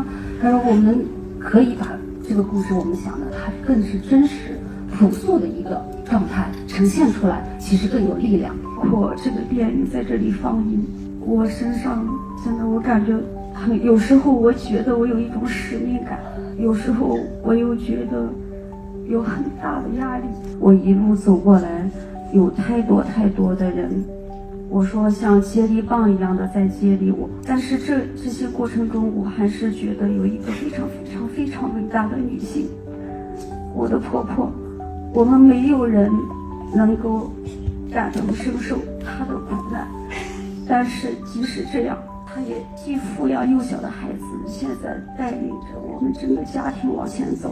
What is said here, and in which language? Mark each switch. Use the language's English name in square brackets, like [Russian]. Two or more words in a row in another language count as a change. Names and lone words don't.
[Chinese] 他說我們可以把這個故事，我們想的它更是真實樸素的一個狀態呈現出來，其實更有力量。我這個電影在這裡放映，我身上真的我感覺有時候我覺得我有一種使命感，有時候我又覺得有很大的壓力。我一路走過來，有太多的人，我說像接力棒一樣的在接力我，但是這些過程中，我還是覺得有一個非常偉大的女性，我的婆婆。我們沒有人能夠感同身受她的苦難，但是即使這樣，她也既撫養幼小的孩子，現在帶領着我們整個家庭往前走。